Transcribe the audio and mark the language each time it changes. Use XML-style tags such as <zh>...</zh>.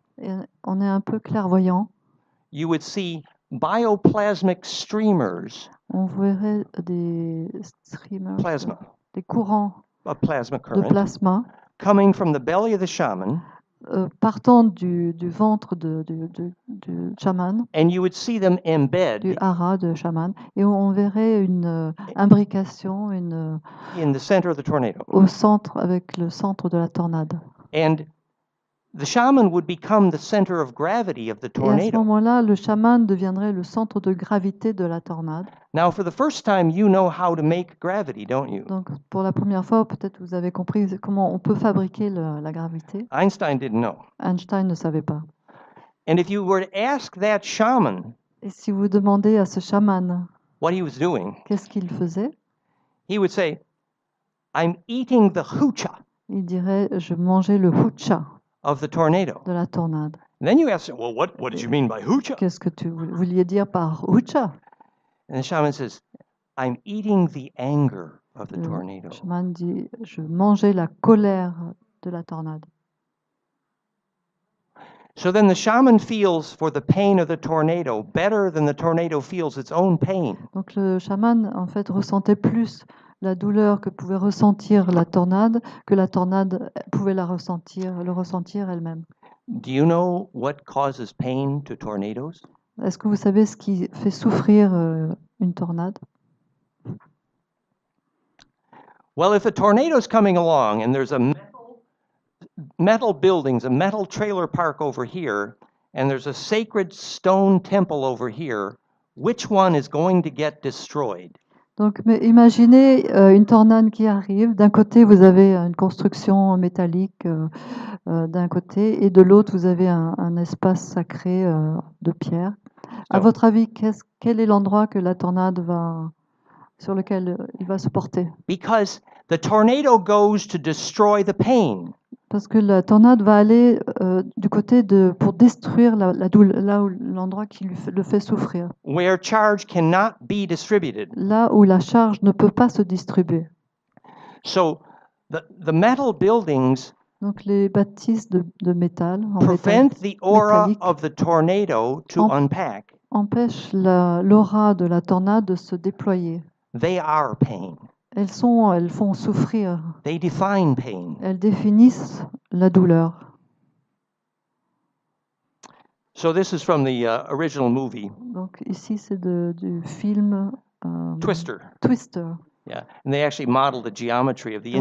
<fr>Et on est un peu clairvoyant.</fr> <en>You would see bioplasmic streamers.</en> <fr>On verrait des streamers. Plasma. Des courants</fr> <en>of plasma current.</en> <fr>De plasma.</fr> <en>Coming from the belly of the shaman.</en> <fr>Partant du ventre du chaman,</fr> <en>and you would see them embed</en> <fr>du hara de chaman, et on verrait une imbrication,</fr> <en>in the center of the tornado.</en> <fr>Au centre, avec le centre de la tornade.</fr> <en>And the shaman would become the center of gravity of the tornado.</en> <fr>Et à ce moment-là, le chaman deviendrait le centre de gravité de la tornade.</fr> <en>Now, for the first time, you know how to make gravity, don't you?</en> <fr>Donc, pour la première fois, peut-être vous avez compris comment on peut fabriquer la gravité.</fr> <en>Einstein didn't know.</en> <fr>Einstein ne savait pas.</fr> <en>And if you were to ask that shaman,</en> <fr>et si vous demandez à ce chaman,</fr> <en>what he was doing,</en> <fr>qu'est-ce qu'il faisait?</fr> <en>He would say, I'm eating the hucha</en> <fr>Il dirait, je mangeais le hucha</fr> <en>of the tornado.</en> <fr>de la tornade.</fr> <en>And then you ask, well, what did you mean by hucha?</en> <fr>Qu'est-ce que tu vouliez dire par hucha?</fr> <en>And the shaman says, I'm eating the anger of the</en> <fr>Le</fr> <en>tornado.</en> <fr>chaman dit, je mangeais la colère de la tornade.</fr> <en>So then the shaman feels for the pain of the tornado better than the tornado feels its own pain.</en> <fr>Donc le chaman en fait ressentait plus la douleur que pouvait ressentir la tornade que la tornade pouvait le ressentir elle-même.</fr> <en>Do you know what causes pain to tornadoes?</en> <fr>Est-ce que vous savez ce qui fait souffrir une tornade?</fr> <en>Well, if a tornado's coming along and there's a metal buildings, a metal trailer park over here, and there's a sacred stone temple over here, which one is going to get destroyed?</en> <fr>Donc, mais imaginez une tornade qui arrive. D'un côté, vous avez une construction métallique d'un côté, et de l'autre, vous avez un espace sacré de pierre. À votre avis, quel est l'endroit que la tornade sur lequel il va se porter?</fr> <en>Because the tornado goes to destroy the pain.</en> <fr>Parce que la tornade va aller du côté pour détruire l'endroit qui le fait souffrir.</fr> <en>Where charge cannot be distributed.</en> <fr>Là où la charge ne peut pas se distribuer.</fr> <en>So the metal buildings</en> <fr>donc les bâtisses de métal,</fr> <en>prevent the aura of the tornado to unpack.</en> <fr>Empêchent l'aura de la tornade de se déployer.</fr> <en>They are pain.</en> <fr>Elles font souffrir.</fr> <en>They define pain.</en> <fr>Elles définissent la douleur.</fr> <en>So this is from the original movie.</en> <fr>Donc ici c'est du film</fr> <en>Twister.</en> <fr>Twister.</fr> <en>Yeah, and they actually modeled the geometry of the</en>